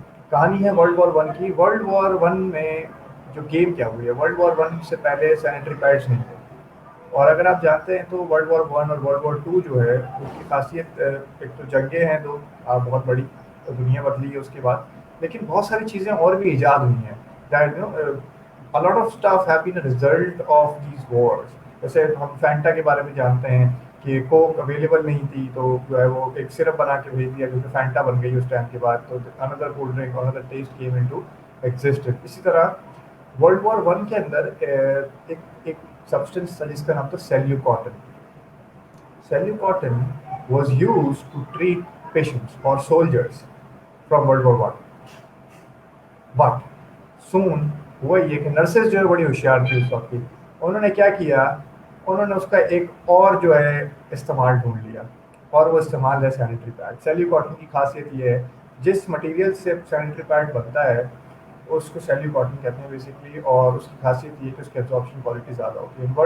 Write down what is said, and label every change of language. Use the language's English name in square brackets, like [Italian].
[Hindi] कहानी है world war one की। वर्ल्ड वॉर वन में जो गेम क्या हुई है, वर्ल्ड वॉर वन से पहले सैनिटरी पैड्स नहीं थे। और अगर आप जानते हैं तो वर्ल्ड वॉर वन और वर्ल्ड वॉर टू जो है उसकी खासियत, एक तो जंगें हैं दो बहुत बड़ी, तो दुनिया बदली है उसके बाद, लेकिन बहुत सारी चीज़ें और भी ईजाद हुई हैं। [English] That you know a lot of stuff have been a result of these wars। [Hindi] जैसे हम फैंटा के बारे में जानते हैं कि कोक अवेलेबल नहीं थी, तो जो है वो एक सिरप बना के भेज दिया क्योंकि फैंटा बन गई उस टाइम के बाद, तो [English] Another cold drink, another taste came into existed. [Hindi] इसी तरह वर्ल्ड वॉर वन के अंदर एक सब्सटेंस था जिसका नाम था सेल्यूकॉटन। [English] Cellucotton was used to treat patients or soldiers from World War One। [Hindi] But soon हुआ ये कि नर्सेज जो है बड़ी होशियार थी उस वक्त की, उन्होंने क्या किया, उन्होंने उसका एक और जो है इस्तेमाल ढूंढ लिया, और वो इस्तेमाल है सैनिटरी पैड। सेल्यूकॉटन की खासियत ये है, जिस मटेरियल से सैनिटरी पैड बनता है उसको सेल्यूकॉटन कहते हैं बेसिकली, और उसकी खासियत ये कि उसकी एब्जॉर्प्शन क्वालिटी ज़्यादा होती है।